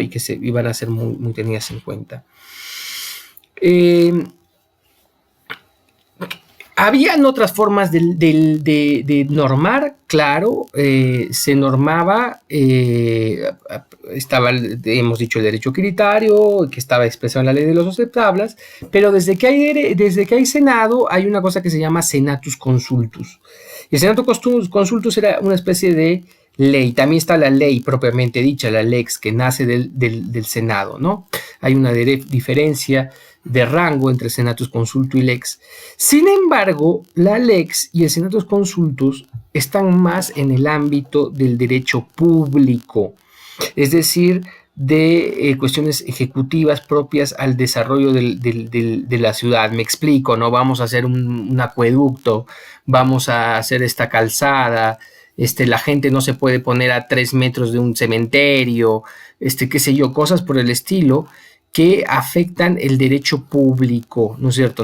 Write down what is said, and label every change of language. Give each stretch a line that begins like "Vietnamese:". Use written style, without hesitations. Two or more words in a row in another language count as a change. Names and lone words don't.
Spanish: Y que iban a ser muy tenidas en cuenta. Habían otras formas de normar, claro, se normaba, hemos dicho, el derecho quiritario, que estaba expresado en la ley de las 12 tablas, pero desde que hay Senado, hay una cosa que se llama
Latin: Senatus Consultus.
Spanish: Y el
Latin: Senatus Consultus
Spanish: era una especie de ley. También está la ley propiamente dicha, la lex, que nace del Senado, ¿no? Hay una diferencia de rango entre
Latin: senatus consulto
Spanish: y lex. Sin embargo, la lex y el
Latin: senatus consultus
Spanish: están más en el ámbito del derecho público, es decir, de cuestiones ejecutivas propias al desarrollo de la ciudad. Me explico, ¿no? Vamos a hacer un acueducto, vamos a hacer esta calzada, la gente no se puede poner a 3 metros de un cementerio, qué sé yo, cosas por el estilo que afectan el derecho público, ¿no es cierto?